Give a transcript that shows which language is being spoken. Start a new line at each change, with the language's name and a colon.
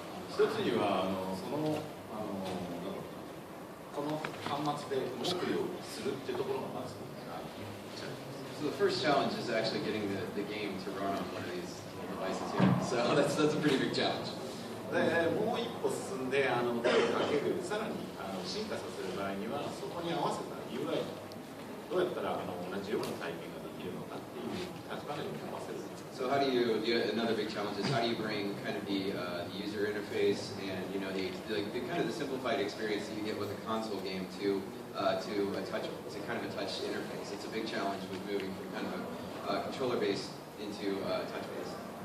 Japanese: 一つにはこの端末で動くようにするっていうところがまず
English: So the first challenge is actually getting the game to run on one of these little devices here. So that's a pretty big challenge.
Japanese: でもう一歩進んでかけるさらに進化させる場合にはそこに合わせた UI どうやったら同じような体験ができるのかっていう立場に合わせる
English: So how do you? Another big challenge is how do you bring kind of the user interface and the kind of the simplified experience that you get with a console game to kind of a touch interface. It's a big challenge with moving from kind of a controller based into touch based.